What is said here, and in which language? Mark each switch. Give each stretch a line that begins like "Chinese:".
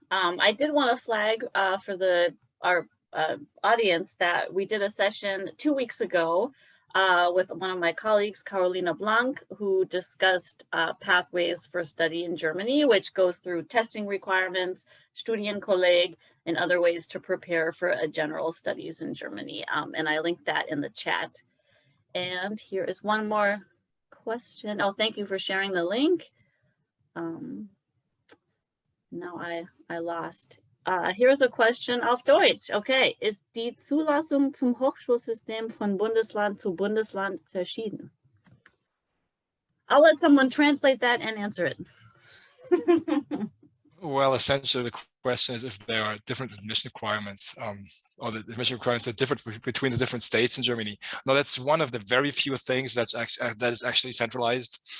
English: I did want to flag for our audience that we did a session 2 weeks ago with one of my colleagues, Carolina Blank, who discussed pathways for study in Germany, which goes through testing requirements, Studienkolleg, and other ways to prepare for a general studies in Germany. And I linked that in the chat. And here is one more question. Oh, thank you for sharing the link. Now I lost. Here's a question
German: auf Deutsch. Okay, ist die Zulassung zum Hochschulsystem von Bundesland zu Bundesland verschieden?
English: I'll let someone translate that and answer it. Well, essentially, the question is if there are different admission requirements, or the admission requirements are different between the different states in Germany. No, that's one of the very few things that is actually centralized.